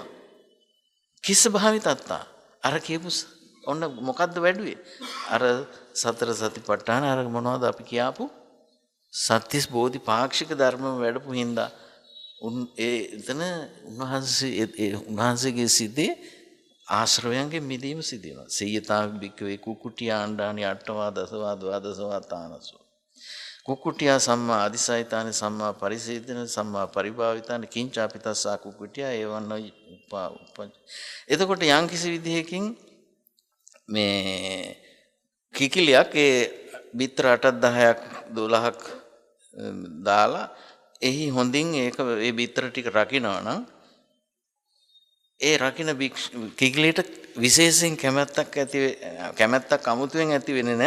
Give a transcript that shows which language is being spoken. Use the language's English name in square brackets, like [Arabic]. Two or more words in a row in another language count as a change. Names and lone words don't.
[Pali] කිස්ස භාවිතත්තා [Sinhala] අර කියපු ඔන්න මොකද්ද වැඩුවේ? අර සතර සතිපට්ඨාන අර මොනවද අපි කියාපු සත්‍තිස් බෝධි පාක්ෂික ධර්ම වැඩපු හින්දා එතන උන්වහන්සේගේ සිතේ ආශ්‍රවයන්ගේ මිදීම සිදු වෙනවා. [Pali] සේයතා බික්කවේ කුකුටියා ආණ්ඩානි අට්ඨවා දසවා ද්වාදසවා තානසෝ. කුකුටියා සම්මා අදිසයිතානි සම්මා පරිසේදන සම්මා පරිභාවිතානි කිංචාපි තස්සා කුකුටියා [Sinhala] ඒවන්න එතකොට යම් කිසි විදිහකින් මේ කිකිලියක් ඒ බිත්තර 8ක් 10ක් 12ක් දාලා එහි හොඳින් ඒක ඒ බිත්තර ටික රකින්නවා නම් ඒ රකින්න කිකිලියට විශේෂයෙන් කැමැත්තක් අමුතුවෙන් ඇති වෙන්නේ නැහැ.